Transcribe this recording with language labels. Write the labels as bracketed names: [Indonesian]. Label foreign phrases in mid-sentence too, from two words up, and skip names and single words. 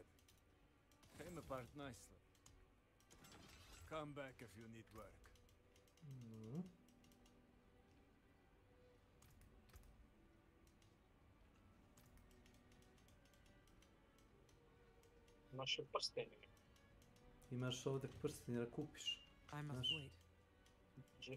[English] Came apart nicely. Come back if you need work. [Serbian] Naše prstenje. Imaš ovdje prsten da kupiš. [English] I must [Serbian] Znaš? [English] wait. [Serbian] Gdje?